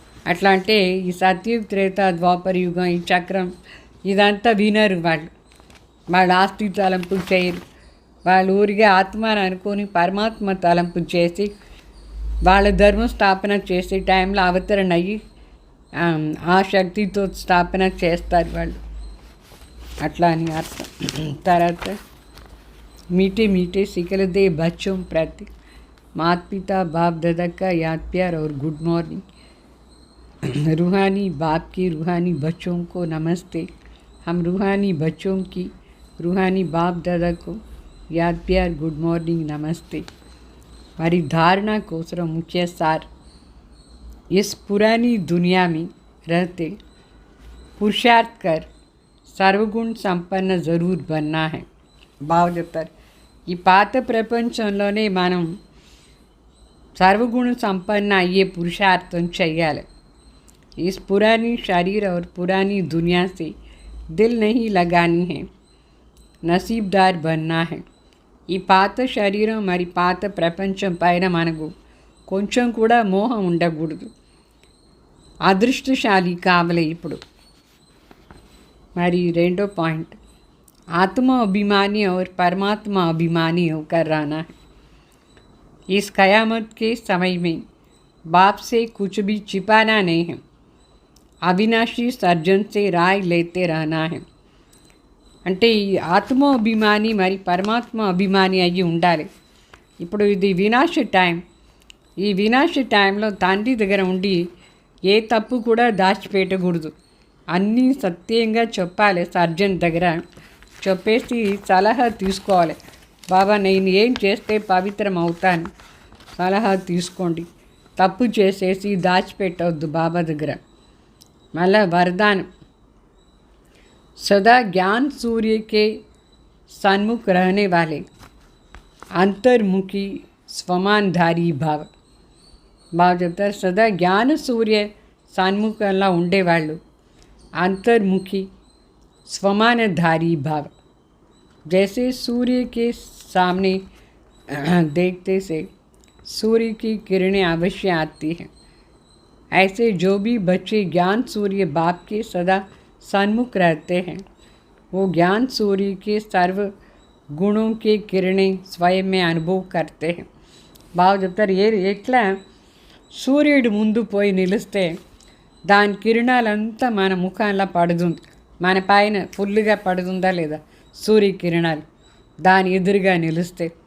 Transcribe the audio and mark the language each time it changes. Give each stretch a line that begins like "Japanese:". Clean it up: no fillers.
Telugu: అట్లా అంటే ఈ సత్యుగ త్రేత ద్వాపర యుగం ఈ చక్రం ఇదంతా వినరు. వాళ్ళు ఆస్తి తలంపు చేయరు. వాళ్ళు ఊరిగా ఆత్మని అనుకొని పరమాత్మ తలంపు చేసి వాళ్ళ ధర్మ స్థాపన చేసే టైంలో అవతరణ అయ్యి ఆ శక్తితో స్థాపన చేస్తారు వాళ్ళు. అట్లా అని అర్థం.
Hindi: తర్వాత मीठे मीठे सिकलदे बच्चों प्रति माता पिता बाप दादा का याद प्यार और गुड मॉर्निंग. रूहानी बाप की रूहानी बच्चों को नमस्ते. हम रूहानी बच्चों की रूहानी बाप दादा को याद प्यार गुड मॉर्निंग नमस्ते. हमारी धारणा कोसरा मुख्य सार, इस पुरानी दुनिया में रहते पुरुषार्थ कर सर्वगुण संपन्न ज़रूर बनना है.
Telugu: బాగా చెప్తారు, ఈ పాత ప్రపంచంలోనే మనం సర్వగుణ సంపన్న అయ్యే పురుషార్థం చెయ్యాలి.
Hindi: इस पुरानी शरीर और पुरानी दुनिया से दिल नहीं लगानी है, नसीबदार बनना है.
Telugu: ఈ పాత శరీరం మరి పాత ప్రపంచం పైన మనకు కొంచెం కూడా మోహం ఉండకూడదు, అదృష్టశాలి కావాలి. ఇప్పుడు మరి రెండో పాయింట్,
Hindi: आत्मा अभिमानी और परमात्मा अभिमानी होकर रहना है. इस क़यामत के समय में बाप से कुछ भी छिपाना नहीं है, अविनाशी सर्जन से राय लेते रहना है.
Telugu: అంటే ఈ ఆత్మ అభిమాని మరి పరమాత్మ అభిమాని అయ్యి ఉండాలి. ఇప్పుడు ఇది వినాశ టైం, ఈ వినాశ టైంలో తండ్రి దగ్గర ఉండి ఏ తప్పు కూడా దాచిపెట్టకూడదు, అన్నీ సత్యంగా చెప్పాలి. సర్జన్ దగ్గర చెప్పేసి సలహా తీసుకోవాలి. బాబా నేను ఏం చేస్తే పవిత్రం అవుతాను, సలహా తీసుకోండి. తప్పు చేసేసి దాచిపెట్టవద్దు బాబా దగ్గర.
Hindi: మళ్ళా वरदान सदा ज्ञान सूर्य के सन्मुख रहने वाले अंतर्मुखी स्वमानधारी भाव.
Telugu: బాగా చెప్తారు. సదా జ్ఞాన సూర్య సన్ముఖంలా ఉండేవాళ్ళు
Hindi: अंतर्मुखी स्वमानधारी भाव. जैसे सूर्य के सामने देखते से सूर्य की किरणें अवश्य आती हैं, ऐसे जो भी बच्चे ज्ञान सूर्य बाप के सदा सन्मुख रहते हैं वो ज्ञान सूर्य के सर्व गुणों के किरणें स्वयं में अनुभव करते हैं.
Telugu: బాగా చెప్తారు. ఎట్లా సూర్యుడు ముందు పోయి నిలిస్తే దాని కిరణాలంతా మన ముఖంలో పడుతుంది, మన పైన ఫుల్గా పడుతుందా లేదా సూర్యకిరణాలు దాని ఎదురుగా నిలిస్తే.